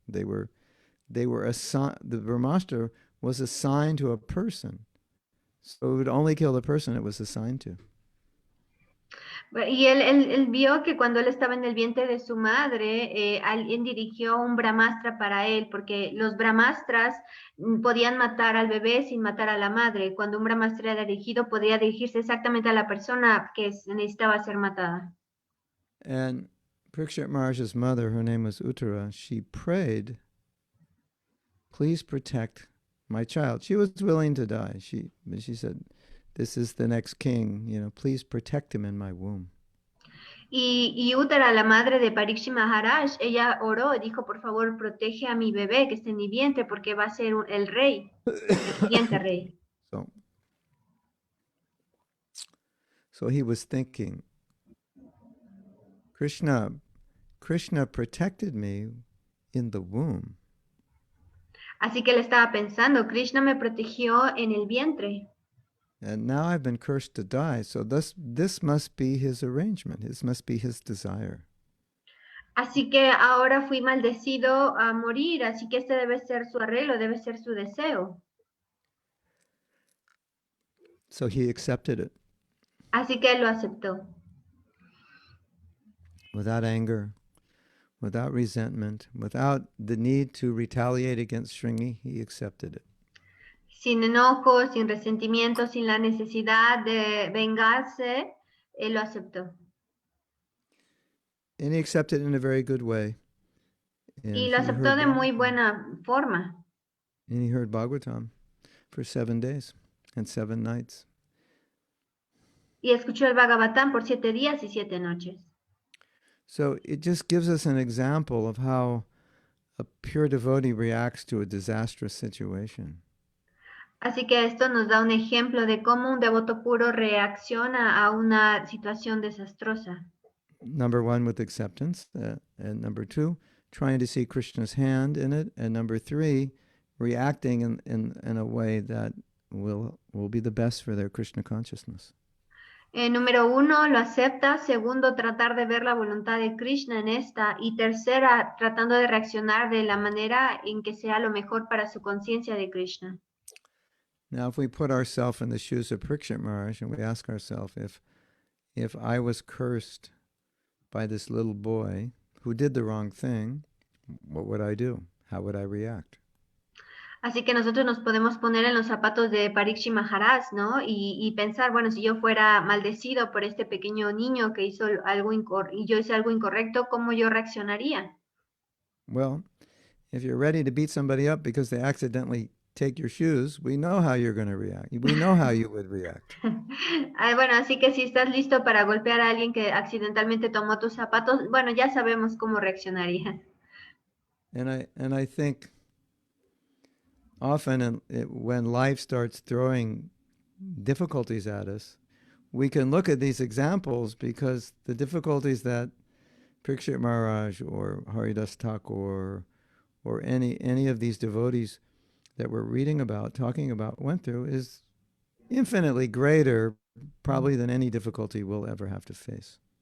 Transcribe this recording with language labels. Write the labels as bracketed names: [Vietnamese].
[English] The Brahmastra was assigned to a person. So it would only kill the person it was assigned to. [Spanish] Y él vio que cuando él estaba en el vientre de su madre, alguien dirigió un brahmastra para él, porque los brahmastras podían matar al bebé sin matar a la madre. Cuando un brahmastra era dirigido, podía dirigirse exactamente a la persona que necesitaba ser matada. [English] And Parikshit Maharaj's mother, her name was Uttara, she prayed, please protect my child. She was willing to die. She said, this is the next king, please protect him in my womb. [Spanish] Y Uttara, la madre de Parikshit Maharaj, ella oró y dijo, por favor, protege a mi bebé que está en mi vientre porque va a ser el rey, el siguiente rey. [English] So he was thinking, Krishna protected me in the womb. [Spanish] Así que él estaba pensando, Krishna me protegió en el vientre. [English] And now I've been cursed to die, so this must be his arrangement. This must be his desire. [Spanish] Así que ahora fui maldecido a morir, así que este debe ser su arreglo, debe ser su deseo. [English] So he accepted it. [Spanish] Así que él lo aceptó. [English] Without anger, without resentment, without the need to retaliate against Shringi, he accepted it. [Spanish] Sin enojo, sin resentimiento, sin la necesidad de vengarse, él lo aceptó. [English] And he accepted it in a very good way. And [Spanish] Y lo aceptó de muy buena forma. [English] And he heard Bhagavatam for 7 days and 7 nights. [Spanish] Y escuchó el Bhagavatam por 7 días y 7 noches. [English] So it just gives us an example of how a pure devotee reacts to a disastrous situation. [Spanish] Así que esto nos da un ejemplo de cómo un devoto puro reacciona a una situación desastrosa. [English] Number 1, with acceptance. And number 2, trying to see Krishna's hand in it. And number 3, reacting in a way that will be the best for their Krishna consciousness. [Spanish] Número 1, lo acepta. Segundo, tratar de ver la voluntad de Krishna en esta. Y tercera, tratando de reaccionar de la manera en que sea lo mejor para su conciencia de Krishna. [English] Now, if we put ourselves in the shoes of Parikshit Maharaj and we ask ourselves, if I was cursed by this little boy who did the wrong thing, what would I do? How would I react? [Spanish] Así que nosotros nos podemos poner en los zapatos de Parikshit Maharaj, ¿no? Y pensar, bueno, si yo fuera maldecido por este pequeño niño que hizo algo y yo hice algo incorrecto, ¿cómo yo reaccionaría? [English] Well, if you're ready to beat somebody up because they accidentally take your shoes, we know how you're going to react. We know how you would react. [Spanish] Bueno, así que si estás listo para golpear a alguien que accidentalmente tomó tus zapatos, bueno, ya sabemos cómo reaccionarías. [English] And I think often when life starts throwing difficulties at us, we can look at these examples because the difficulties that Parikshit Maharaj or Haridas Thakur or any of these devotees that we're reading about, talking about, went through is infinitely greater probably than any difficulty we'll ever have to face.